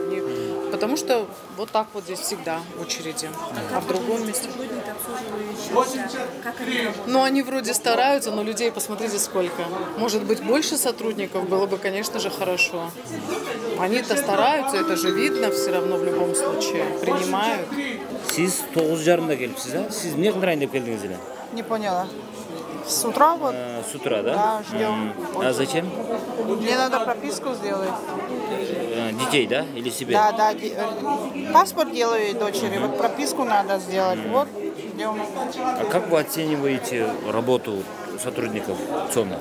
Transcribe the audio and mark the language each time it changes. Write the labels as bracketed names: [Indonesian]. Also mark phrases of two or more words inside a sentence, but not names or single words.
[Russian] Потому что вот так вот здесь всегда очереди. А в другом месте... Ну, они вроде стараются, но людей, посмотрите, сколько. Может быть, больше сотрудников было бы, конечно же, хорошо. Они-то стараются, это же видно все равно в любом случае. Принимают. [Uzbek] Siz 9:30'da kelipsiz, ha? Siz ne qildirayın deb keldingiz ile? [Russian] Не поняла. С утра вот? С утра, да? Да, ждем. А зачем? Мне надо прописку сделать. Детей, да? Или себе? Да, да. Паспорт делаю дочери, вот прописку надо сделать. Вот, ждем. А как вы оцениваете работу сотрудников ЦОНа?